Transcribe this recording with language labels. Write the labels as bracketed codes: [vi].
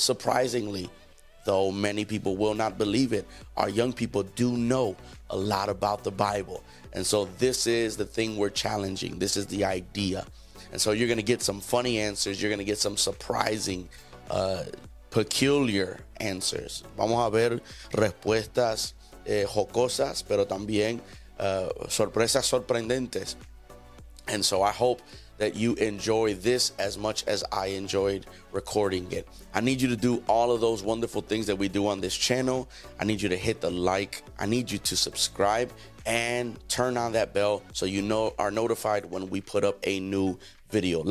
[en] Surprisingly, though many people will not believe it, our young people do know a lot about the Bible. And so this is the thing we're challenging. This is the idea. And so you're going to get some funny answers. You're going to get some surprising, peculiar answers. [es] Vamos a ver respuestas jocosas, pero también sorpresas sorprendentes. [en] And so I hope that you enjoy this as much as I enjoyed recording it. I need you to do all of those wonderful things that we do on this channel. I need you to hit the like. I need you to subscribe and turn on that bell so you are notified when we put up a new video.